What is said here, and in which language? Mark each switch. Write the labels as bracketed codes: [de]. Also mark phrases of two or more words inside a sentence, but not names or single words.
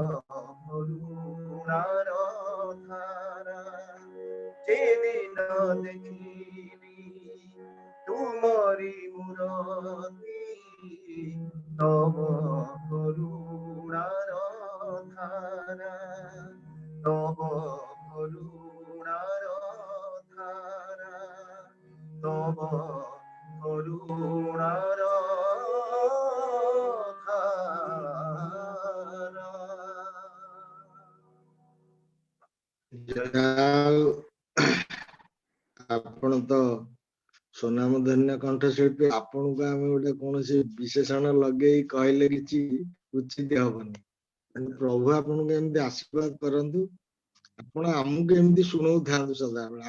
[bn] করুণার ধারা যেদিন দেখিলি তুমরি মূরতি তব করুণার ধারা তব করুণার ধারা তব করুণার ধারা। [or] ଆପଣ ତ ସ୍ୱନାମଧନ୍ୟ କଣ୍ଠଶିଳ୍ପୀ, ଆପଣଙ୍କୁ ଆମେ ଗୋଟେ କୌଣସି ବିଶେଷଣ ଲଗେଇ କହିଲେ କିଛି ଉଚିତ ହବନି। ପ୍ରଭୁ ଆପଣଙ୍କୁ ଏମିତି ଆଶୀର୍ବାଦ କରନ୍ତୁ, ଆପଣ ଆମକୁ ଏମିତି ଶୁଣଉଥାନ୍ତୁ ସଦାବେଳେ।